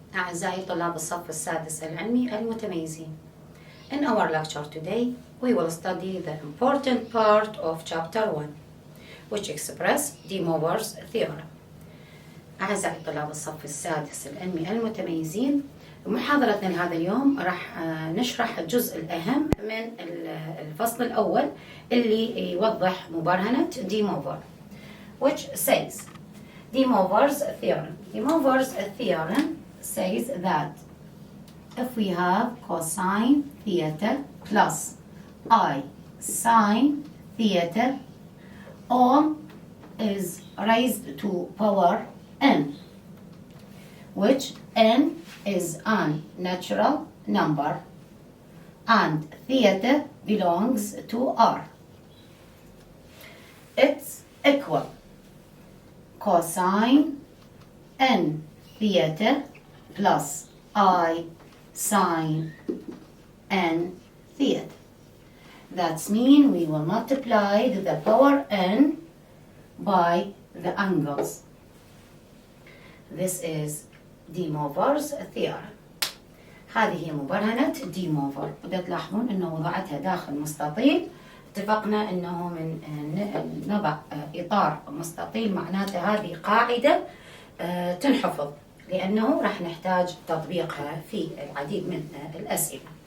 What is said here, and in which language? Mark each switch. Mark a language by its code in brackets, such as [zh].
[ar] أعزائي طلاب الصف السادس العلمي المتميزين. [en] In our lecture today, we will study the important part of Chapter 1, which express DeMoivre's Theorem. [ar] أعزائي طلاب الصف السادس العلمي المتميزين، محاضرتنا لهذا اليوم راح نشرح الجزء الأهم من الفصل الأول اللي يوضح مبرهنة DeMoivre, [en] which says DeMoivre's Theorem. DeMoivre's Theorem says that if we have cosine theta plus I sine theta, all is raised to power n, which n is an natural number and theta belongs to R. It's equal cosine n theta plus I sine n theta. That means we will multiply the power n by the angles. This is DeMoivre's Theorem. [ar] هذه هي مبرهنة ديموفر. بدأت تلاحظون أنه وضعتها داخل مستطيل. اتفقنا أنه من نضع إطار مستطيل معناته هذه قاعدة تنحفظ، لأنه راح نحتاج تطبيقها في العديد من الأسئلة.